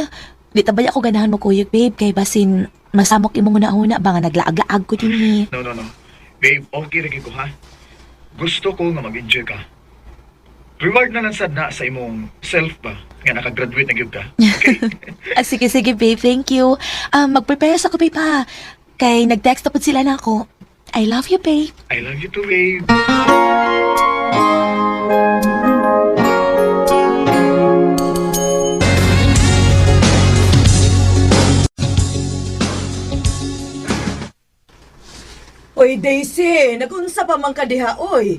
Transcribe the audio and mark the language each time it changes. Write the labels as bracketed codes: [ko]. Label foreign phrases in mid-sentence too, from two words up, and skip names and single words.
[ceb] Di tabay ako ganahan mo kuyog, babe. Kay basin, masamok imong una-una ba nga naglaag-laag ko din ni. No. Babe, okay rin ko, ha? Gusto ko nga mag-enjoy ka. Reward na lang sad na sa imong self ba nga nakagraduate na gyud ka. Okay? Sige, babe. [en] Thank you. [ceb] Mag-prepare sa ko, babe, ha? Kay nag-text na po sila na ako. [en] I love you, babe. I love you too, babe. [ceb] Oy, Daisy, nagunsa pa man ka diha, oy.